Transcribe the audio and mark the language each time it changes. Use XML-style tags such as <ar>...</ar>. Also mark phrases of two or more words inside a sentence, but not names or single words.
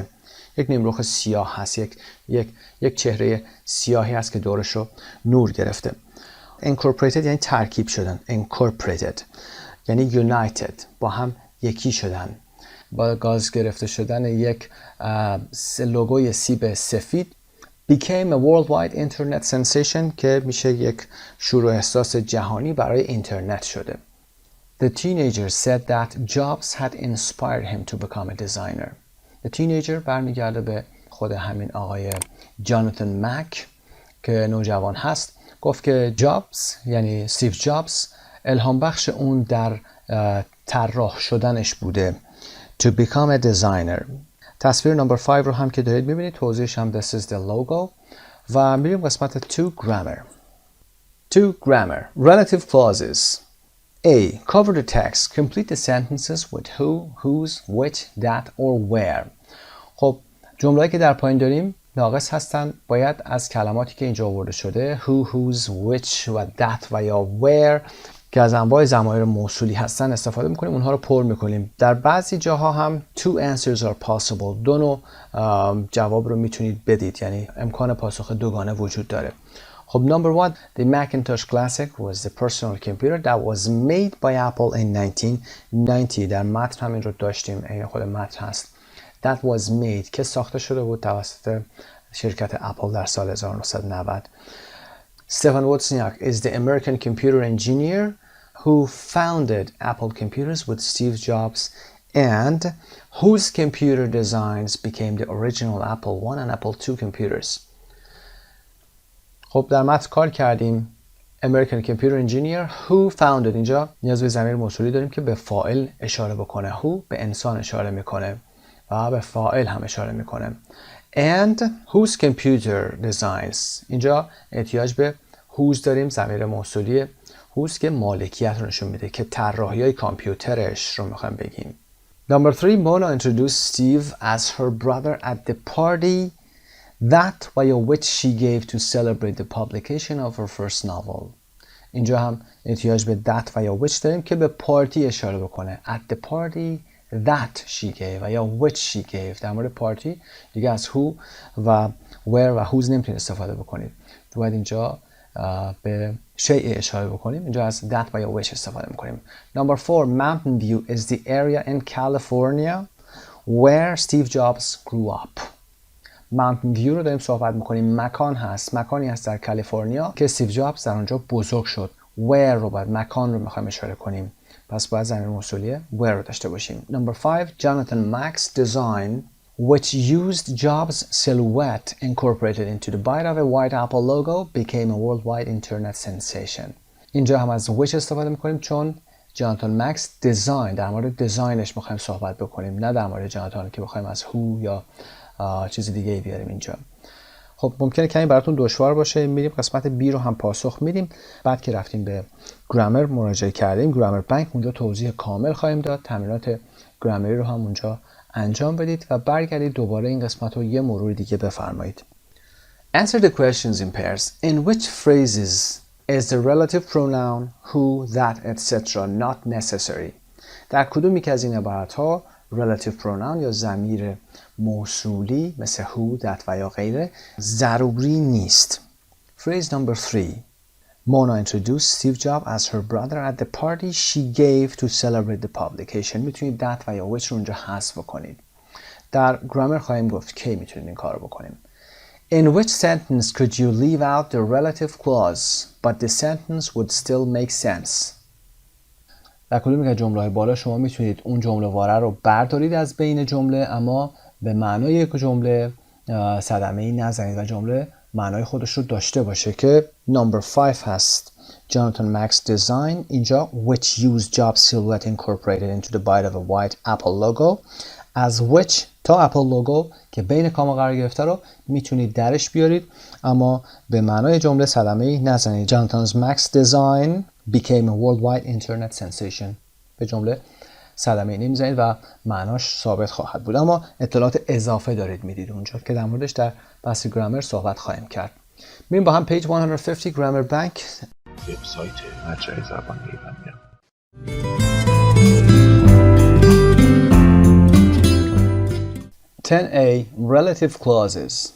<fa>یک نیمرخ سیاه هست، یک چهره سیاهی هست که دورش رو نور گرفته. incorporated یعنی ترکیب شدن. incorporated یعنی united با هم یکی شدن. با گاز گرفته شدن یک لوگوی سیب سفید</fa> <en>became a worldwide internet sensation</en> <fa>که میشه یک شور و احساس جهانی برای اینترنت شده.</fa> <en>The teenager said that Jobs had inspired him to become a designer. The teenager</en> <fa>برمیگرده به خود همین آقای جاناتان مک که نوجوان هست. گفت که جابز یعنی استیو جابز الهام بخش اون در طراح شدنش بوده.</fa> <en>To become a designer.</en> <fa>تصویر نمبر 5 رو هم که دارید میبینید، توضیحش هم</fa> <en>this is the logo.</en> <fa>و میریم قسمت</fa> <en>to grammar. To grammar. Relative clauses. A. Cover the text. Complete the sentences with who, whose, which, that or where.</en> <fa>خب جمله‌ای که در پایین داریم ناقص هستن. باید از کلماتی که اینجا آورده شده</fa> <en>who, whose, which</en> <fa>و that و یا where که از انواع ضمایر موصولی هستن استفاده میکنیم، اونها رو پر میکنیم. در بعضی جاها هم</fa> <en>two answers are possible.</en> <fa>دو نوع جواب رو میتونید بدید، یعنی امکان پاسخ دوگانه وجود داره.</fa> <en>خب number 1 the Macintosh Classic was the personal computer that was made by Apple in 1990.</en> <fa>در متن همین رو داشتیم، این خود متن هست.</fa> <en>That was made</en> <fa>که ساخته شده بود توسط شرکت اپل در سال 1990.</fa> <en>Stephen Wozniak is the American computer engineer who founded Apple Computers with Steve Jobs and whose computer designs became the original Apple I and Apple II computers.</en> <fa>خب در متن کار کردیم</fa> <en>American computer engineer who founded.</en> <fa>اینجا نیاز به ضمیر موصولی داریم که به فاعل اشاره بکنه. who به انسان اشاره میکنه و به فاعل هم اشاره میکنه.</fa> <en>And whose computer designs.</en> <fa>اینجا احتیاج به whose داریم، ضمیر موصولی whose که مالکیت رو نشون میده که طراحی‌های کامپیوترش رو میخوایم بگیم.</fa> <en>Number 3 Mona introduced Steve as her brother at the party that via which she gave to celebrate the publication of her first novel.</en> <fa>اینجا هم احتیاج به that via which داریم که به پارتی اشاره بکنه.</fa> <en>At the party that she gave</en> <fa>و یا</fa> <en>which she gave.</en> <fa>در مورد پارتی دیگه از who و where و whose نمیتونید استفاده بکنید. باید اینجا به شیء اشاره بکنیم. اینجا از that و یا which استفاده میکنیم.</fa> <en>Number 4 Mountain View is the area in California where Steve Jobs grew up.</en> <fa>Mountain View رو داریم صحبت میکنیم. مکان هست، مکانی هست در کالیفرنیا که استیو جابز در اونجا بزرگ شد. Where رو باید مکان رو میخوایم اشاره کنیم، پس باید ضمیر موصولی where رو داشته باشیم.</fa> <en>Number 5 Jonathan Mac's design which used Jobs' silhouette incorporated into the bite of a white Apple logo became a worldwide internet sensation.</en> <fa>اینجا هم از which استفاده میکنیم چون جاناتان مکس دیزاین، در مورد دیزاینش میخوایم صحبت بکنیم، نه در مورد جاناتان که بخوایم از who یا چیز دیگه ای بیاریم اینجا. خب ممکنه کمی براتون دشوار باشه. میریم قسمت B رو هم پاسخ میدیم. بعد که رفتیم به گرامر مراجعه کردیم،</fa> <en>grammar bank,</en> <fa>اونجا توضیح کامل خواهیم داد. تمرینات گرامری رو هم اونجا انجام بدید و برگردید دوباره این قسمت رو یه مرور دیگه بفرمایید.</fa> <en>Answer the questions in pairs. In which phrases is the relative pronoun who, that, etc. not necessary?</en> <fa>در کدومی که از این عبارت‌ها</fa> <en>relative pronoun</en> <fa>یا ضمیر موصولی مثل</fa> <en>who, that</en> <fa>و یا غیره ضروری نیست.</fa> <en>Phrase number 3. Mona introduced Steve Jobs as her brother at the party she gave to celebrate the publication.</en> <fa>میتونید that و یا which رو اونجا حذف بکنید. در گرامر خواهیم گفت کی میتونید این کار رو بکنیم.</fa> <en>In which sentence could you leave out the relative clause but the sentence would still make sense?</en> <fa>در کدومی که جمله بالا شما میتونید اون جمله واره رو بردارید از بین جمله اما به معنای یک جمله صدمه‌ای نزنید و جمله معنای خودش رو داشته باشه که</fa> <en>number 5</en> <fa>هست.</fa> <en>Jonathan Mac's design اینجا which used Jobs' silhouette incorporated into the bite of a white Apple logo.</en> <fa>از which تا</fa> <en>Apple logo</en> <fa>که بین کاما قرار گرفته رو میتونید درش بیارید اما به معنای جمله صدمه‌ای نزنید.</fa> <en>Jonathan Mac's design became a worldwide internet sensation.</en> <fa>به جمله صدمه‌ای نمیزنید و معناش ثابت خواهد بود اما اطلاعات اضافه دارید میدید اونجا که در موردش در بحث گرامر صحبت خواهیم کرد. میریم با هم پیج 150</fa> <en>grammar bank,</en> <fa>وبسایت مجموعه زبان ایرانی.</fa> <en>10A Relative clauses.</en>